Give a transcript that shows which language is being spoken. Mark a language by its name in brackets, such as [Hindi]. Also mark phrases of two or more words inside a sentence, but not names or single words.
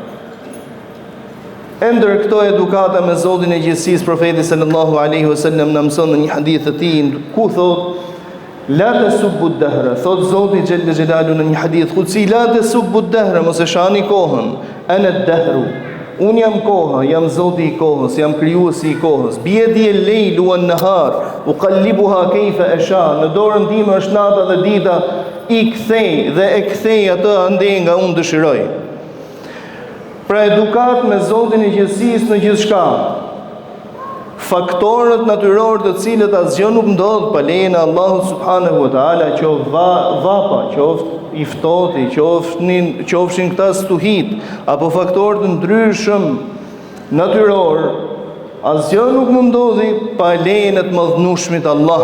[Albanian] Ndër këto edukata me Zotin e gjithësisë, profeti [Arabic] صلى الله عليه وسلم [Albanian] na mëson në një hadith të tij ku thotë [Arabic] لا تسبوا الدهر, [Albanian] thot Zoti [Arabic] جل جلاله [Albanian] në një [Arabic] حديث قدسي, لا تسبوا الدهر, [Albanian] mos e shani kohën, [Arabic] أنا الدهر, [Albanian] un jam koha, jam Zoti i kohës, jam krijuesi i kohës, [Arabic] بيدي الليل والنهار أقلبها كيف أشاء, [Albanian] në dorën time është nata dhe dita, i kthej dhe e kthej atë ande nga unë dëshiroj. Pra edukat me Zotin e gjithësisë në gjithçka. Faktorët natyror të cilët asgjë nuk ndodh pa lejen e Allahut [Arabic] سبحانه وتعالى, [Albanian] qoftë vapa, qoftë i ftohti, qofshin këta stuhit, apo faktorë të ndryshëm natyror, asgjë nuk mund ndodhi pa lejen e të mëdhnueshmit Allah.